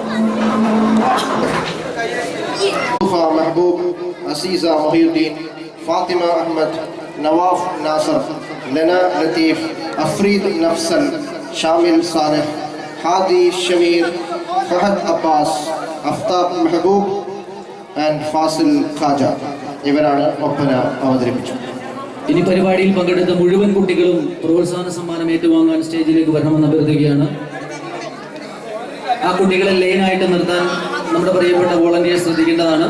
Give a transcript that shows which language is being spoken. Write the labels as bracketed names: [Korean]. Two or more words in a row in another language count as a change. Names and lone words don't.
[Malayalam] محبوب عزيزة محي الدين فاطمة أحمد نواف ناصر لنا لطيف أفريد نفسل شامل صالح هادي شمير فهد عباس أفتاب محبوب and ഫാസിൽ ഖാജ ഇവരാണ് ഒപ്പന അവതരിപ്പിച്ചത്. ഇനി പരിപാടിയിൽ പങ്കെടുത്ത മുഴുവൻ കുട്ടികളും പ്രോത്സാഹന സമ്മാനം ഏറ്റുവാങ്ങാൻ സ്റ്റേജിലേക്ക് വരണമെന്ന് അഭ്യർത്ഥിക്കുകയാണ്. ആ കുട്ടികളെ ലൈനായിട്ട് നിർത്താൻ നമ്മുടെ പ്രിയപ്പെട്ട വോളണ്ടിയേഴ്സ് ശ്രദ്ധിക്കേണ്ടതാണ്.